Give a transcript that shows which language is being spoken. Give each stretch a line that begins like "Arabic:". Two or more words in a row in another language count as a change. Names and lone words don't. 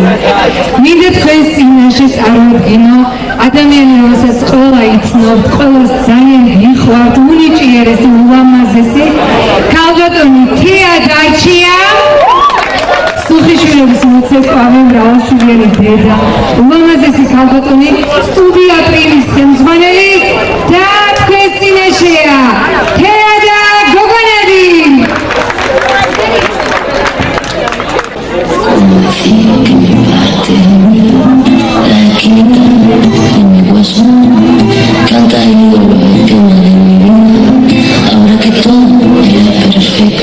Georgian: მინდა თქვენ წინაშე წარვადგინო ადამიანი, რომელსაც ყველა იცნობთ, ყველას ძალიან გიხვართ, უნიჭიერესი, ულამაზესი ქალბატონი თეა დარჩია. სუხიშვილების მოცეკვავე მრავალშვილიანი დედა, ულამაზესი ქალბატონი სტუდია პრიმის ხელმძღვანელი და თქვენ წინაშეა თეა და გოგონები.
Spanish: Canta el tema de mi vida, ahora que todo era perfecto.